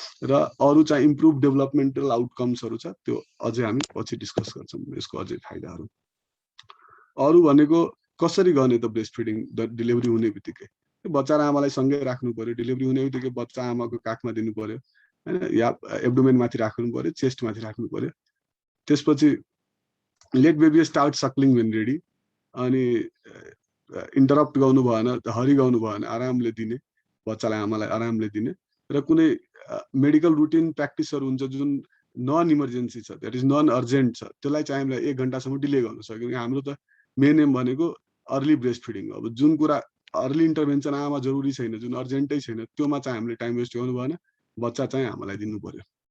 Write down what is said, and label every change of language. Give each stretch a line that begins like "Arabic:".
Nepali: र अरू चाहिँ इम्प्रुभ डेभलपमेन्टल आउटकम्सहरू छ, त्यो अझै हामी पछि डिस्कस गर्छौँ यसको अझै फाइदाहरू। अरू भनेको कसरी गर्ने त ब्रेस्ट फिडिङ डेलिभरी हुने बित्तिकै? बच्चा र आमालाई सँगै राख्नु पर्यो, डेलिभरी हुने बित्तिकै बच्चा आमाको काखमा दिनु पर्यो हैन, या एब्डोमेन माथि राख्नु पर्यो, चेस्ट माथि राख्नु पर्यो। त्यसपछि
English: Let baby start suckling when ready.
Nepali: अनि इन्टरप्ट गर्नु भएन, हरि गर्नु भएन, आरामले दिने, बच्चालाई आमालाई आरामले दिने। र कुनै मेडिकल रुटिन प्र्याक्टिसहरू हुन्छ जुन नन इमर्जेन्सी छ,
English: that is non urgent
Nepali: छ, त्यसलाई चाहिँ हामीलाई 1 घन्टासम्म डिले गर्न सक्यो। हाम्रो त मेन एम भनेको अर्ली ब्रेस्ट फिडिङ। अब जुन कुरा अर्ली इन्टरभेन्सन आमा जरुरी छैन, जुन अर्जेन्टै छैन, त्योमा चाहिँ हामीले टाइम वेस्ट गर्नु भएन, बच्चा चाहिँ आमालाई दिनु पर्यो।